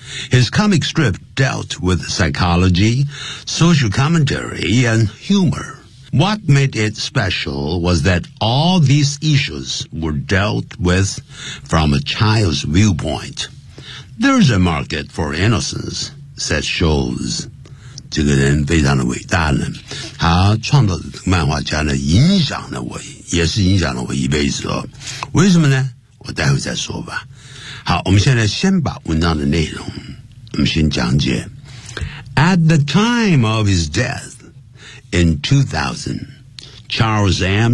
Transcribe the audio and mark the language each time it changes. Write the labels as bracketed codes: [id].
[en] His comic strip dealt with psychology, social commentary, and humor. What made it special was that all these issues were dealt with from a child's viewpoint. There's a market for innocence, said Schulz. [zh] 这个人非常的伟大呢，他创造的漫画家呢，影响了我，也是影响了我一辈子了。为什么呢？我待会再说吧。好，我们现在先把文章的内容我们先讲解。 [en] At the time of his death in 2000, Charles M.